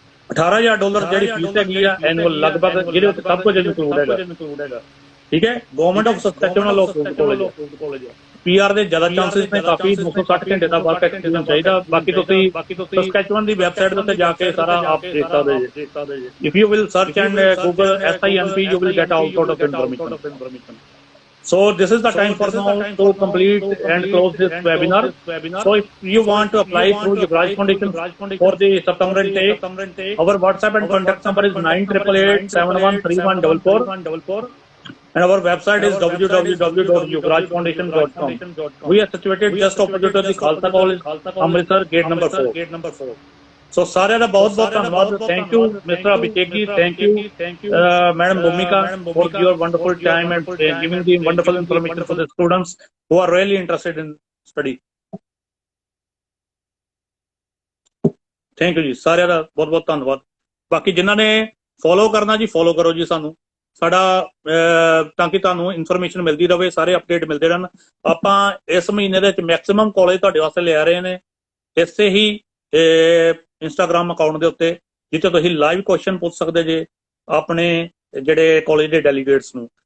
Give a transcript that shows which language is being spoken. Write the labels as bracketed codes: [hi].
[pa] $18,000 ਜਿਹੜੀ ਫੀਸ ਹੈਗੀ ਆ ਐਨੂਅਲ, ਲਗਭਗ ਜਿਹਦੇ ਵਿੱਚ ਸਭ ਕੁਝ ਇਨਕਲੂਡ ਹੈਗਾ। ਠੀਕ ਹੈ, ਗਵਰਨਮੈਂਟ ਆਫ ਸਸਕੈਚੁਅਨ ਵੱਲੋਂ ਕਾਲਜ PR ਦੇ ਜ਼ਿਆਦਾ ਚਾਂਸਸ ਨੇ, ਕਾਫੀ 260 ਘੰਟੇ ਦਾ ਵਰਕ ਐਕਸਪੀਰੀਅੰਸ ਚਾਹੀਦਾ। ਬਾਕੀ ਤੁਸੀਂ ਸਸਕੈਚੁਅਨ ਦੀ ਵੈਬਸਾਈਟ ਦੇ ਉੱਤੇ ਜਾ ਕੇ ਸਾਰਾ ਆਪ ਦੇਖ ਸਕਦੇ ਜੇ। [en] If you will search and Google SINP, you will get all sort of information. So this is the time for now to complete and close this webinar. So if you want to apply through Yuvraj Foundation for the September intake, our WhatsApp and contact number is 9888 713144. And our website is www.yuvrajfoundation.com. We are situated just opposite of the Khalsa College, Amritsar, gate number 4. [hi] So सारे का बहुत धन्यवाद। [en] Thank you, Mr. Abhishek ji. Thank you, Madam Bhumika, for your wonderful time and giving the wonderful information for the students who are really interested in study. [hi] Thank you जी, सारे का बहुत धन्यवाद। बाकी जिन्हों ने फॉलो करना जी, फॉलो करो जी सानू, [pa] ਸਾਡਾ ਤਾਂ ਕਿ ਤੁਹਾਨੂੰ ਇਨਫੋਰਮੇਸ਼ਨ ਮਿਲਦੀ ਰਹੇ, ਸਾਰੇ ਅਪਡੇਟ ਮਿਲਦੇ ਰਹਿਣ। ਆਪਾਂ ਇਸ ਮਹੀਨੇ ਦੇ ਵਿੱਚ ਮੈਕਸਿਮਮ ਕਾਲਜ ਤੁਹਾਡੇ ਵਾਸਤੇ ਲਿਆ ਰਹੇ ਨੇ ਇਸੇ ਹੀ ਇੰਸਟਾਗ੍ਰਾਮ ਅਕਾਊਂਟ ਦੇ ਉੱਤੇ, ਜਿੱਥੇ ਤੁਸੀਂ ਲਾਈਵ ਕੁਐਸਚਨ ਪੁੱਛ ਸਕਦੇ ਜੇ ਆਪਣੇ ਜਿਹੜੇ ਕਾਲਜ ਦੇ ਡੈਲੀਗੇਟਸ ਨੂੰ।